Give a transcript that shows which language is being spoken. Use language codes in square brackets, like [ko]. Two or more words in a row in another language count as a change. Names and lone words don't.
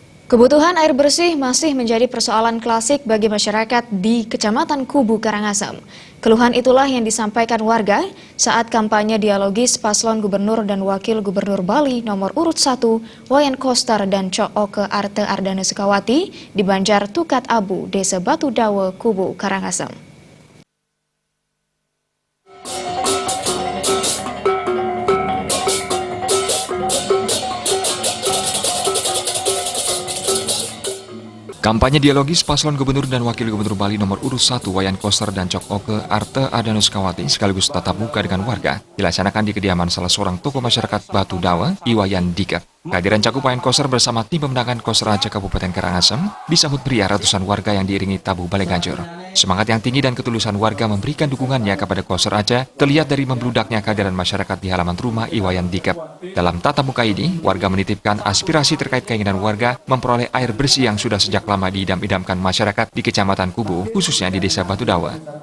[id] Kebutuhan air bersih masih menjadi persoalan klasik bagi masyarakat di Kecamatan Kubu, Karangasem. Keluhan itulah yang disampaikan warga saat kampanye dialogis paslon Gubernur dan Wakil Gubernur Bali nomor urut 1, Wayan Koster dan Cok Oke Arte Ardana Sukawati di Banjar Tukat Abu, Desa Batu Dawe, Kubu, Karangasem. Kampanye dialogis paslon Gubernur dan Wakil Gubernur Bali nomor urut 1 Wayan Koster dan Cok Oke Arte Ardana Sukawati sekaligus tatap muka dengan warga dilaksanakan di kediaman salah seorang tokoh masyarakat Batu Dawe, Iwayan Dikep. Kehadiran cakup Wayan Koster bersama tim pemenangan Koster Raja Kabupaten Karangasem disambut meriah ratusan warga yang diiringi tabuh balai ganjur. Semangat yang tinggi dan ketulusan warga memberikan dukungannya kepada Koster Raja terlihat dari membludaknya kehadiran masyarakat di halaman rumah Iwayan Dikep. Dalam tatap muka ini, warga menitipkan aspirasi terkait keinginan warga memperoleh air bersih yang sudah sejak lama diidam-idamkan masyarakat di Kecamatan Kubu, khususnya di Desa Batu Dawe.